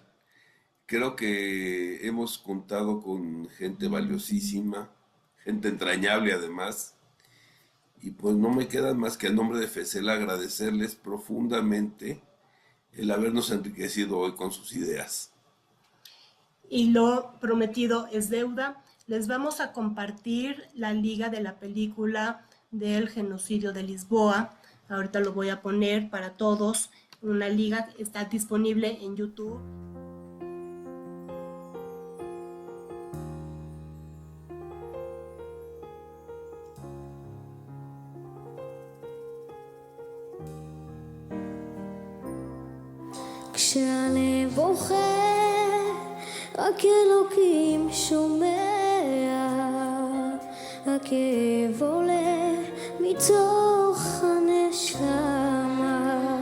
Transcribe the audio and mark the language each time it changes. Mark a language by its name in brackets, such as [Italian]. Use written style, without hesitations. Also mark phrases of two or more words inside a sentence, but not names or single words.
[Spanish] Creo que hemos contado con gente valiosísima, gente entrañable además, y pues no me queda más que a nombre de FECEL agradecerles profundamente el habernos enriquecido hoy con sus ideas. Y lo prometido es deuda. Les vamos a compartir la liga de la película del genocidio de Lisboa. Ahorita lo voy a poner para todos. Una liga está disponible en YouTube. [Hebrew] כשהלב בוכה, רק אלוקים שומע, הכאב עולה מתוך הנשמה,